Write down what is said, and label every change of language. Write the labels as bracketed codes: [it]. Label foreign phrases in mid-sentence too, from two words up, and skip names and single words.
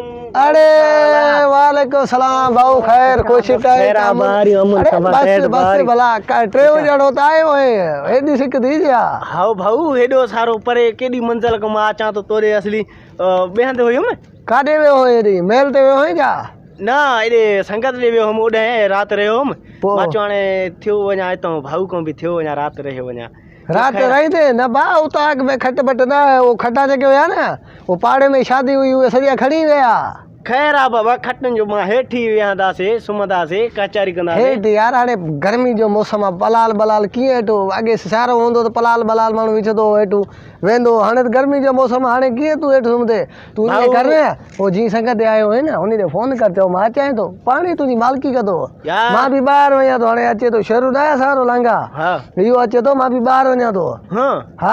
[sd] अरे [ar] وعليكم السلام [sd] भाऊ खैर खुश बस बस भला टे ॼणो त आयो है हेॾी सिक थी जा हाओ भाऊ हेॾो सारो परे केॾी मंज़िल खां मां अचां थो तोरे असली ॿिए हंधि हुयुमि काॾे वियो हो हेॾी महल ते वियो हुई छा न हेॾे संगत ॾे वियो हुउमि ओॾे राति रहियो हुउमि मां चयो हाणे थियो वञा हितां भाऊ खां बि थियो वञा राति रहियो वञा रात रही थे न बा उताग में खट बट ना वो खटा जेके हुया ना वो पाड़े में शादी हुई उहे सॼा खणी विया खैर आ बाबा खटन जो मां हेठी विहंदासीं सुम्हंदासीं कचहरी कंदासीं हेठि यार हाणे गर्मी जो मौसम आहे पलाल बलाल कीअं हेठो अॻे सियारो हूंदो त पलाल बलाल माण्हू विझंदो हेठो वेंदो हाणे त गर्मी जो मौसम हाणे कीअं तूं हेठि सुम्हंदे तूं ईअं कर पोइ जीअं संगत आयो है न उन ते फोन कर चओ मां अचां थो पाण ई तुंहिंजी मालकी कंदो मां बि ॿाहिरि वञा थो हाणे अचे थो शरू न आहे सारो लांघा इहो अचे थो मां बि ॿाहिरि वञा थो हा